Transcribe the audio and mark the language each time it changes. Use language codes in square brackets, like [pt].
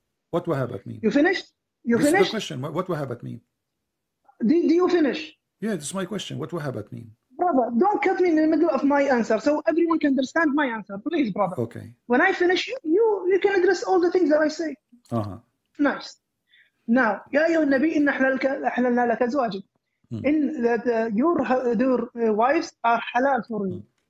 [en] What وهبت mean? You finished? This is the question. What وهبت mean? Did you finish? Yeah, this is my question. What وهبت mean? Brother, don't cut me in the middle of my answer so everyone can understand my answer. Please, brother. Okay. When I finish, you can address all the things that I say. Nice. [ar] Now, يا أيها النبي إن أحللنا لك أزواجك. [en] In that your wives are halal for you.